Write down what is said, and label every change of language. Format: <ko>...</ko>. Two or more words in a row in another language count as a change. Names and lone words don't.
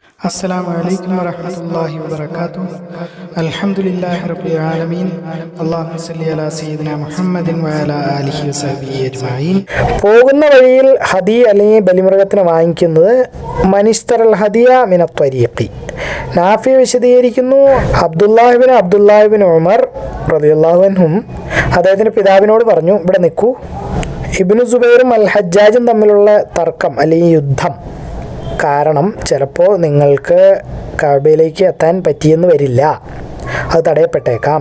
<ar>السلام عليكم ورحمة الله وبركاته. الحمد لله رب العالمين. اللهم صل على سيدنا محمد وعلى آله وصحبه أجمعين.</ar> <ml>പോകുന്ന വഴിയിൽ ഹദി അല്ലെങ്കിൽ ബലിമൃഗത്തിന് വാങ്ങിക്കുന്നത്</ml> <ar>من اشترى الهدي من الطريق.</ar> <ml>നാഫി വിശദീകരിക്കുന്നു, അബ്ദുല്ലാഹിബിൻ ഉമർ</ml> <ar>رضي الله عنهم</ar> <ml>അദ്ദേഹത്തിൻ്റെ പിതാവിനോട് പറഞ്ഞു, ഇവിടെ നിൽക്കൂ. ഇബ്നു സുബൈറും അൽ ഹജ്ജാജും തമ്മിലുള്ള തർക്കം അല്ലെങ്കിൽ യുദ്ധം കാരണം ചിലപ്പോൾ നിങ്ങൾക്ക് കഅബയിലേക്ക് എത്താൻ പറ്റിയെന്ന് വരില്ല, അത് തടയപ്പെട്ടേക്കാം.</ml>